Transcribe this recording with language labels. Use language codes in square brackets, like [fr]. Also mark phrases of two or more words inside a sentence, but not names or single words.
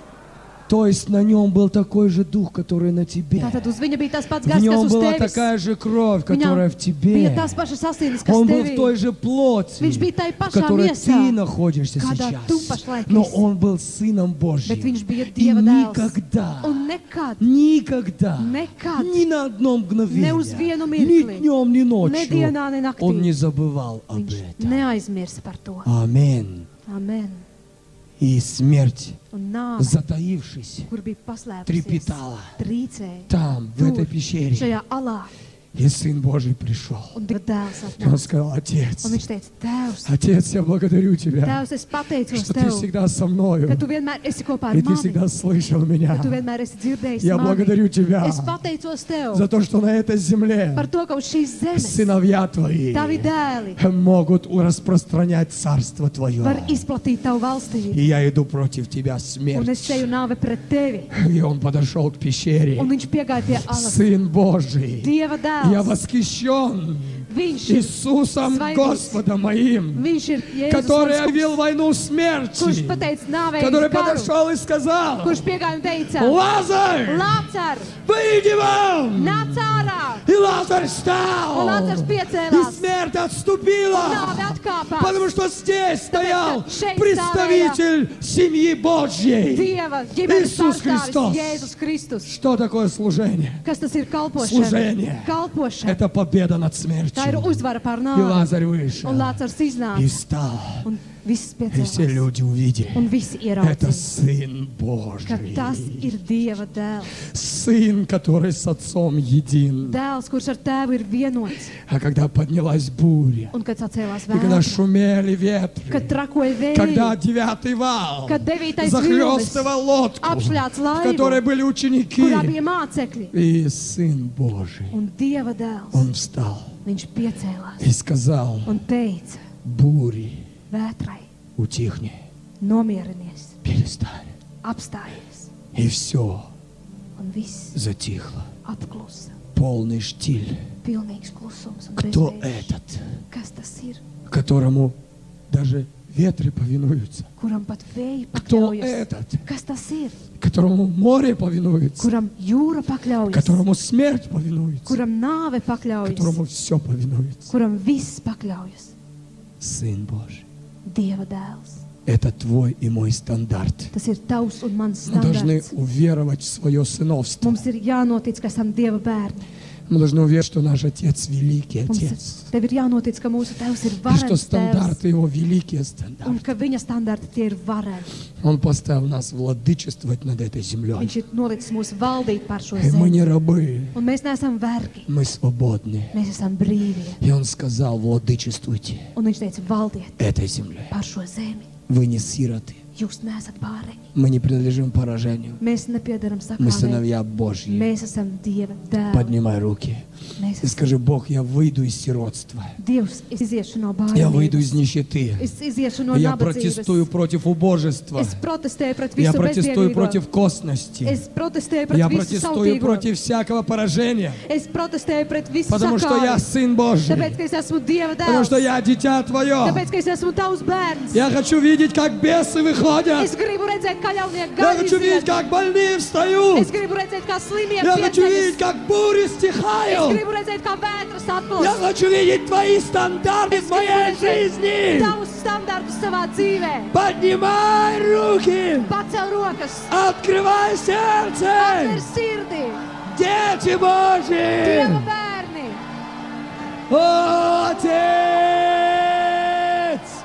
[ru] То есть на нем был такой же дух, который на тебе. [lv] Tātad uz viņa bija tas pats [ru] В [lv] gars, kas [ru] нем [lv] uz [ru] была [lv] tevis. [ru] такая же кровь, [lv] Viņam [ru] которая в [lv] bija [ru] тебе. [lv] tās pašas asins, kas [ru] Он был в [lv] tevī. [ru] той же плоти, [lv] Viņš bija tai [ru] в [lv] pašā [ru] которой [lv] miesā, [ru] ты находишься [lv] kādā tu [ru] сейчас. [lv] pašlaik [ru] Но [lv] esi. [ru] он был Сыном [lv] Bet [ru] Божьим. [lv] viņš bija [ru] И [lv] Dieva dēls. [ru] никогда, [lv] Un nekad, [ru] никогда, [lv] nekad, [ru] ни на одно мгновение, [lv] ne uz vienu [ru] ни [lv] mirkli, [ru] днем, ни [lv] ne [ru] ночью, [lv] dienā, ne [ru] он не [lv] naktī, [ru] забывал об [lv] viņš [ru] этом. [lv] neaizmirsa par to. [ru] Аминь. [lv] Amen. [ru] И смерть, [lv] Un nāve, [ru] затаившись, [lv] kur bija paslēpusies, [ru] трепетала [lv] trīcēja [ru] там, в этой пещере. [lv] šajā alā, [ru] И Сын Божий пришел. [lv] un Dieva dēls [ru] И он [lv] atnāca. [ru] сказал: Отец, [lv] Un viņš teica, Tēvs, [ru] Отец, я благодарю Тебя, [lv] Tēvs, es pateicos [ru] что Ты [lv] Tev, [ru] всегда со мною, [lv] ka Tu vienmēr esi kopā ar [ru] и Ты [lv] mani, [ru] всегда слышал меня. [lv] ka Tu vienmēr esi dzirdējis [ru] Я [lv] mani. [ru] благодарю Тебя [lv] Es pateicos Tev [ru] за то, что на этой земле [lv] par to, ka uz šīs zemes [ru] сыновья Твои [lv] tavi dēli [ru] могут распространять Царство Твое. [lv] var izplatīt Tavu valstību. [ru] И я иду против Тебя, [lv] Un es [ru] смерть. [lv] ceļu nāve pret Tevi. [ru] И он подошел к пещере. [lv] Un viņš piegāja pie alas. [ru] Сын Божий, [lv] Dieva [ru] я [lv] dēls. [ru] восхищен [lv] Viņš ir, [ru] Иисусом Святый. Господом моим, [lv] viņš ir Jēzus, [ru] который [lv] mans kungs, [ru] объявил войну [lv] kurš [ru] смерти, [lv] pateica nāvei [ru] который [lv] karu, [ru] подошел и сказал: [lv] kurš piegāja un teica, [ru] Лазарь, [lv] Lācar, [ru] выйди вон! [lv] nāc ārā! [ru] И Лазарь [lv] Un [ru] встал, [lv] Lācars [ru] и [lv] piecēlās, [ru] смерть [lv] un [ru] отступила, [lv] nāve atkāpās. [ru] потому что здесь стоял [lv] šeit [ru] представитель семьи Божьей. [lv] Dieva ģimenes [ru] Иисус [lv] pārstāvis [ru] Христос. [lv] Jēzus Kristus. [ru] Что такое служение? [lv] Kas tas ir kalpošana? [ru] Служение. [lv] Kalpošana. [ru] Это победа над [lv] Tā ir [ru] смертью. [lv] uzvara pār [ru] И [lv] nāvi. [ru] Лазарь вышел, [lv] Un Lācars [ru] и [lv] iznāca, [ru] встал, [lv] un viss [ru] и все [lv] piecēlās. [ru] люди увидели. [lv] Un visi [ru] Это [lv] ieraudzīja, [ru] Сын [lv] ka [ru] Божий. [lv] tas ir Dieva dēls. [ru] Сын, который с Отцом един. [lv] Dēls, kurš ar tēvu ir vienots. [ru] А когда поднялась буря, [lv] Un kad sacēlās [ru] и когда [lv] vētra, [ru] шумели ветры, [lv] kad trakoja [ru] когда [lv] vēji, [ru] девятый вал [lv] kad devītais vilnis [ru] захлестывал лодку, [lv] apšļāts [ru] в которой [lv] laivu, [ru] были ученики, [lv] kurā bija mācekļi. [ru] и Сын Божий, [lv] Un Dieva dēls, [ru] Он встал [lv] viņš piecēlās [ru] и сказал: [lv] un teica [ru] бури, [lv] vētrai, [ru] утихни, [lv] nomierinies, [ru] перестань. [lv] apstājies. [ru] И все [lv] Un viss [ru] затихло. [lv] apklusa, [ru] Полный штиль. [lv] pilnīgs klusums un [ru] Кто [lv] bezvērš. [ru] этот, [lv] Kas tas ir, [ru] которому даже ветры повинуются? [lv] kuram pat vēji [ru] Кто [lv] pakļaujas? [ru] этот, [lv] Kas tas ir, [ru] которому море повинуется? [lv] kuram jūra pakļaujas, [ru] Которому смерть повинуется? [lv] kuram nāve pakļaujas, [ru] Которому все повинуется? [lv] kuram viss pakļaujas? [ru] Сын Божий. [lv] Dieva dēls. [ru] Это твой и мой стандарт. [lv] Tas ir tavs un mans [ru] Мы должны [lv] standarts. [ru] уверовать в свое сыновство. [lv] Mums ir jānotic, ka esam Dieva bērni. [ru] Мы должны уверовать, что наш Отец великий [lv] Mums [ru] Отец. [lv] tev ir jānotic, ka mūsu tevs ir [ru] И что [lv] varens tevs. [ru] стандарты Его великие [lv] Un [ru] стандарты. [lv] ka viņa standarti tie ir vareni. [ru] Он поставил нас владычествовать над этой землей. [lv] Viņš ir nolicis mūs valdīt pār šo [ru] И мы [lv] zemi. [ru] не рабы, [lv] Un mēs neesam vergi. [ru] мы свободны. [lv] Mēs esam brīvie. [ru] И Он сказал: владычествуйте [lv] Un viņš teica, valdiet [ru] этой землей. [lv] pār šo zemi. [ru] Вы не сироты, [lv] Jūs neesat bāreņi. [ru] Мы не принадлежим поражению. [lv] Mēs nepiedaram [ru] Мы [lv] sakāvē. [ru] сыновья Божьи. [lv] Mēs esam Dieva dēli. [ru] Поднимай руки. [lv] Mēs [ru] И [lv] esam [ru] скажи: Бог, я выйду из сиротства. [lv] Dievs. Es iziešu no [ru] Я выйду из [lv] bērnības. [ru] нищеты. [lv] Es iziešu no [ru] Я [lv] nabadzības. [ru] протестую против убожества. [lv] Es protestēju pret [ru] Я [lv] visu [ru] протестую [lv] bezdievīgo. [ru] против косности. [lv] Es protestēju pret [ru] Я [lv] visu [ru] протестую [lv] sautīgo. [ru] против всякого поражения. [lv] Es protestēju pret visu [ru] Потому что я [lv] sakāvi. [ru] Сын Божий. [lv] Tāpēc, ka es esmu Dieva [ru] Потому [lv] dēls. [ru] что я дитя Твое. [lv] Tāpēc, ka es esmu tavs bērns. [ru] Я хочу видеть, как бесы выходят. [lv] Es gribu redzēt, kā ļaunieki [ru] Я [lv] gadi [ru] хочу видеть, [lv] iziet. [ru] как больные встают. [lv] Es gribu redzēt, kā slimie [ru] Я хочу видеть, [lv] pieceļas. [ru] как бури [lv] Es [ru] стихают. [lv] gribu redzēt, kā vētras [ru] Я [lv] atplūst. [ru] хочу видеть Твои стандарты [lv] Es [ru] в [lv] gribu [ru] моей [lv] redzēt [ru] жизни. [lv] tavus standartus savā dzīvē. [ru] Поднимай руки. [lv] Pacel rokas, [ru] Открывай [lv] atver [ru] сердце. [lv] sirdi. [ru] Дети Божьи. [lv] Dieva bērni. [ru] О, Отец.